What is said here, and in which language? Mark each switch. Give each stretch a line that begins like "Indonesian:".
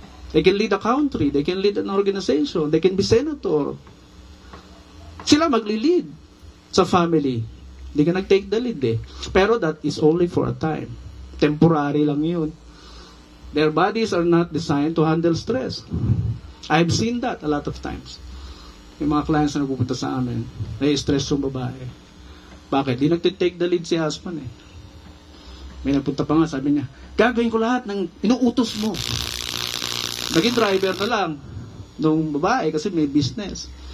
English: They can lead a country. They can lead an organization. They can be senator.
Filipino: Sila magli-lead sa family. Di ka nag-take the lead eh.
English: Pero that is only for a time.
Filipino: Temporary lang yun.
English: Their bodies are not designed to handle stress. I've seen that a lot of times.
Filipino: Yung mga clients na nagpupunta sa amin, nai-stress yung babae. Bakit? Di nag-take the lead si husband eh. May nagpunta pa nga, sabi niya, gagawin ko lahat ng inuutos mo. Naging driver na lang nung babae kasi may business.